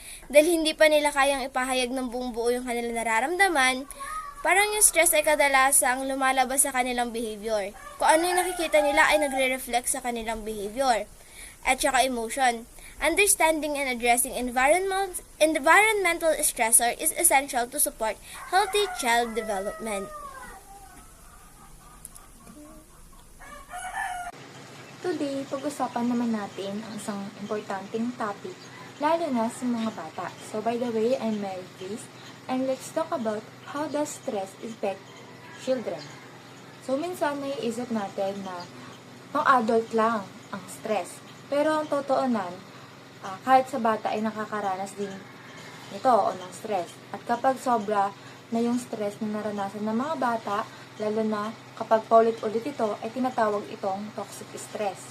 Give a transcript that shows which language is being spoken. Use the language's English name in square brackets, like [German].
[Filipino] Dahil hindi pa nila kayang ipahayag ng buong buo yung kanilang nararamdaman, parang yung stress ay kadalasang lumalabas sa kanilang behavior. Kung ano yung nakikita nila ay nagre-reflect sa kanilang behavior. At saka emotion. [English] Understanding and addressing environmental stressor is essential to support healthy child development. [Filipino] Today, pag-usapan naman natin ang isang importanteng topic, lalo na sa mga bata. [English] So, by the way, I'm Mary Grace, and let's talk about how does stress affect children. [Filipino] So, minsan naiisip natin na pang adult lang ang stress. Pero ang totoonan, kahit sa bata ay nakakaranas din nito o ng stress. At kapag sobra na yung stress na naranasan ng mga bata, lalo na kapag paulit-ulit ito, ay tinatawag itong toxic stress.